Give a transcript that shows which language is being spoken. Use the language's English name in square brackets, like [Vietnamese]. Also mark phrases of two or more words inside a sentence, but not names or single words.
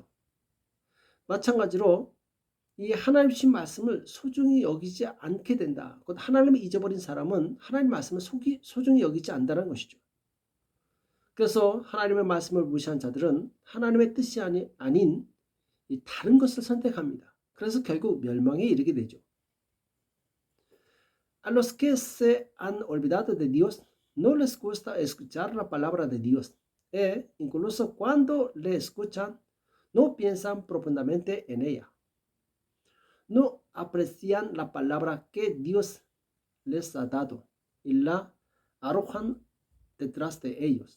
[Korean] 마찬가지로 이 하나님 주신 말씀을 소중히 여기지 않게 된다. 곧 하나님을 잊어버린 사람은 하나님 말씀을 소중히 여기지 않는다는 것이죠. 그래서 하나님의 말씀을 무시한 자들은 하나님의 뜻이 아닌 이 다른 것을 선택합니다. 그래서 결국 멸망에 이르게 되죠. [Spanish] A los que se han olvidado de Dios no les gusta escuchar la palabra de Dios. Incluso cuando le escuchan, no piensan profundamente en ella. No aprecian la palabra que Dios les ha dado y la arrojan detrás de ellos.